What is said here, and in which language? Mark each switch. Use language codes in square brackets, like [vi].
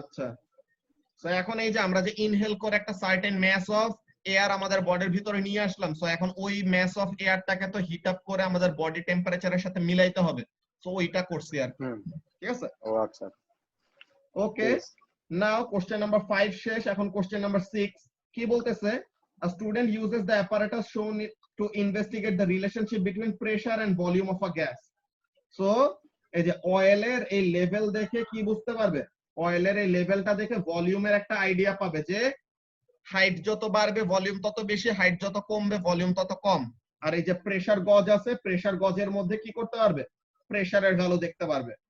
[bn] আচ্ছা, সো এখন এই যে আমরা যে ইনহেল করে একটা সার্টেন ম্যাস অফ এয়ার আমাদের বডির ভিতরে নিয়ে আসলাম, সো এখন ওই ম্যাস অফ এয়ারটাকে তো হিট আপ করে আমাদের বডি টেম্পারেচারের সাথে মিলাইতে হবে। সো ওইটা করছি আর কি। হুম। ঠিক আছে, ও আচ্ছা। ওকে। নাও কোশ্চেন নাম্বার 5 শেষ, এখন কোশ্চেন নাম্বার 6 কি বলতেছে? [en] A student uses the apparatus shown to investigate the relationship between pressure and volume of a gas. [bn] So এই যে অয়েলের এই লেভেল দেখে কি বুঝতে পারবে? অয়েলের এই লেভেলটা দেখে ভলিউমের একটা আইডিয়া পাবে যে হাইট যত বাড়বে ভলিউম তত বেশি, হাইট যত কমবে ভলিউম তত কম। আর এই যে প্রেসার গজ আছে, প্রেসার গজের মধ্যে কি করতে পারবে? প্রেসারের ভ্যালু দেখতে পারবে।